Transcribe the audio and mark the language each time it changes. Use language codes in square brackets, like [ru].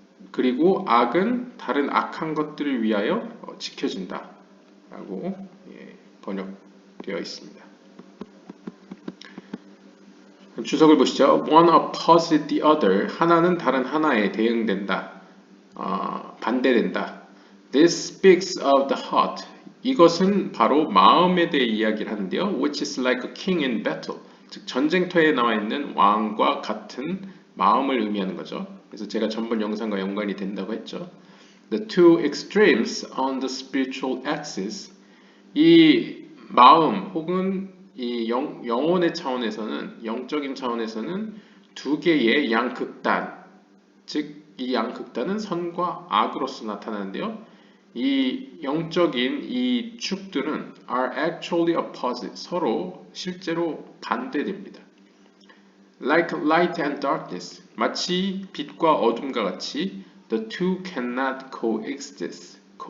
[ko] 그리고 악은 다른 악한 것들을 위하여 지켜진다 라고 번역되어 있습니다. 주석을 보시죠. [en] One opposite the other. [ko] 하나는 다른 하나에 대응된다. 반대된다. [en] This speaks of the heart. [ko] 이것은 바로 마음에 대해 이야기를 하는데요. [en] Which is like a king in battle. [ko] 즉 전쟁터에 나와 있는 왕과 같은 마음을 의미하는 거죠. 그래서 제가 전번 영상과 연관이 된다고 했죠. [en] The two extremes on the spiritual axis. [ko] 이 마음 혹은 이 영혼의 차원에서는, 영적인 차원에서는 두 개의 양극단, 즉 이 양극단은 선과 악으로서 나타나는데요. 이 영적인 이 축들은 [en] are actually opposite, [ko] 서로 실제로 반대됩니다. [en] Like light and darkness, [ko] 마치 빛과 어둠과 같이 [en] the two cannot coexist.